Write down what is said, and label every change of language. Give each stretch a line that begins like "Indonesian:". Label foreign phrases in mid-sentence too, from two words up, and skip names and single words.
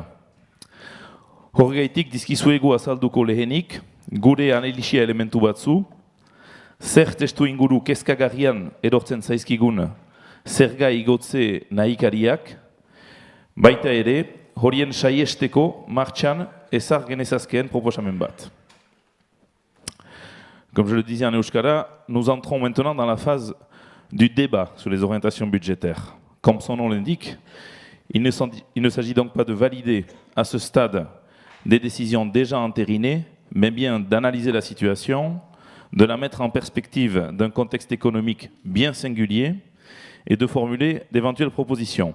Basque: Horregaitik dizkizuegu azalduko lehenik, gure analisia elementu batzu, zer testu inguru kezkagarrian erortzen zaizkigun zerga igotze nahikariak, baita ere, horien saiesteko martxan ezar genezazkeen proposamen bat.
French: Comme je le disais en euskara, nous entrons maintenant dans la phase du débat sur les orientations budgétaires. Comme son nom l'indique, il ne s'agit donc pas de valider à ce stade des décisions déjà entérinées, mais bien d'analyser la situation, de la mettre en perspective d'un contexte économique bien singulier et de formuler d'éventuelles propositions.